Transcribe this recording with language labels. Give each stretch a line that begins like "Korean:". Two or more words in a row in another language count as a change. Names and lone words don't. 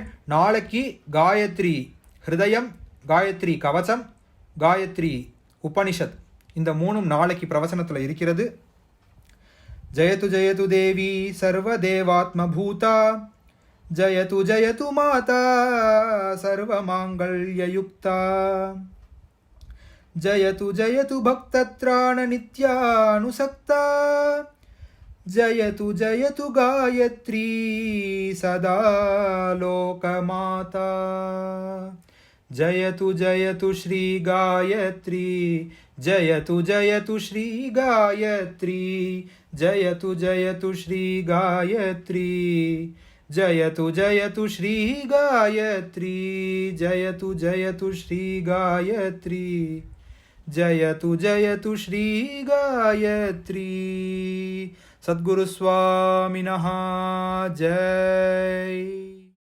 Tamil: நாளைக்கு காயத்ரி ஹிருதயம், காயத்ரி கவசம், காயத்ரி உபனிஷத் இந்த 3 நாளைக்கு பிரவச்சனத்தில் இருக்கிறது.
Sanskrit: जयतु जयतु देवी सर्वदेवात्मभूता जयतु जयतु माता सर्वमाङ्गल्ययुक्ता, जयतु जयतु भक्तत्राणनित्यानुसक्ता जयतु जयतु गायत्री सदा लोकमाता जयतु जयतु श्री गायत्री जयतु जयतु श्री गायत्री जयतु जयतु श्री गायत्री जयतु जयतु श्री गायत्री जयतु जयतु श्री गायत्री जयतु जयतु श्री गायत्री सद्गुरु स्वामिनः जय।